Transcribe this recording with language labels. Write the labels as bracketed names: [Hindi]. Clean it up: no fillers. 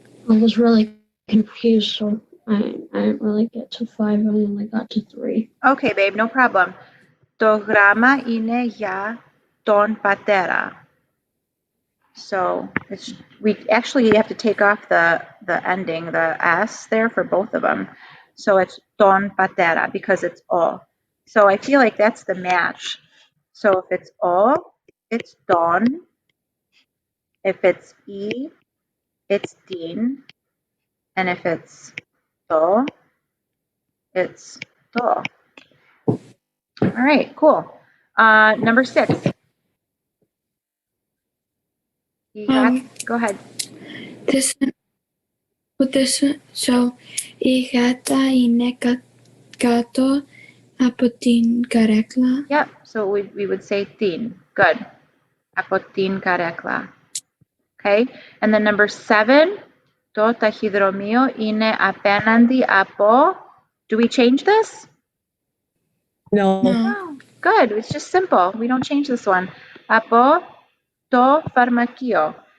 [English] I was really confused, so I didn't really get to 5. I only got to 3. Okay, babe, no problem. [Greek] Το γράμμα είναι για τον πατέρα. [English] So we actually have to take off the ending, the S there for both of them. So it's don patera because it's o. So I feel like that's the match. So if it's o, it's don. If it's e, it's din. And if it's do, it's do. All right, cool. Number 6. You got, go ahead. This one, with this one, so [Greek] η γάτα είναι κάτω από την καρέκλα. [English] Yep, so we would say tin. Good. [Greek] Από την καρέκλα. [English] Okay, and then number 7, [Greek] το ταχυδρομείο είναι απέναντι από, [English] do we change this? No. No. Good, it's just simple. We don't change this one. [Greek] Από το φαρμακείο.